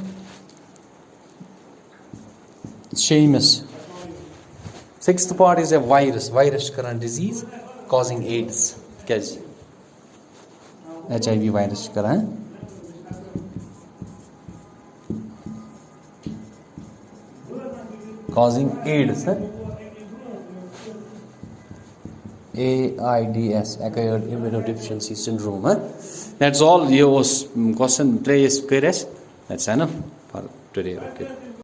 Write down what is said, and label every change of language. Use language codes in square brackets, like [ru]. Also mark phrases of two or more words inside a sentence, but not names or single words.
[en] شیٚیِمِس sixth part is a virus. وایرس [ks] چھُ کران [en] disease causing AIDS. [ks] کیازِ HIV وایرس چھُ کران [en] causing AIDS. AIDS acquired immunodeficiency syndrome. That's all. [ks] یہِ اوس question 3 کٔرۍ اَسہِ. [en] That's enough for today. Okay.